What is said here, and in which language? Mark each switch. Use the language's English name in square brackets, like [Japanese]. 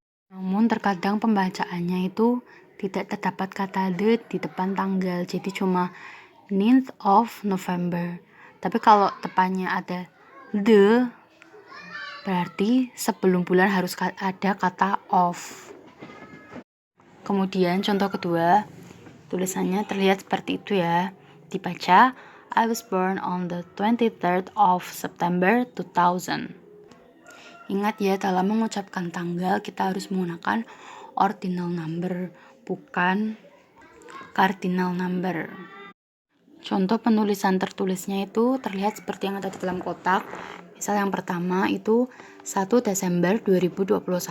[Indonesian] Namun terkadang pembacaannya itu tidak terdapat kata the di depan tanggal, jadi cuma [English] 9th of November. [Indonesian] Tapi kalau depannya ada the, berarti sebelum bulan harus ada kata of. Kemudian contoh kedua, tulisannya terlihat seperti itu ya. Dibaca, [English] I was born on the 23rd of September 2000. [Indonesian] Ingat ya, dalam mengucapkan tanggal kita harus menggunakan ordinal number, bukan cardinal number. Contoh penulisan tertulisnya itu terlihat seperti yang ada di dalam kotak. Misal yang pertama itu 1 Desember 2021.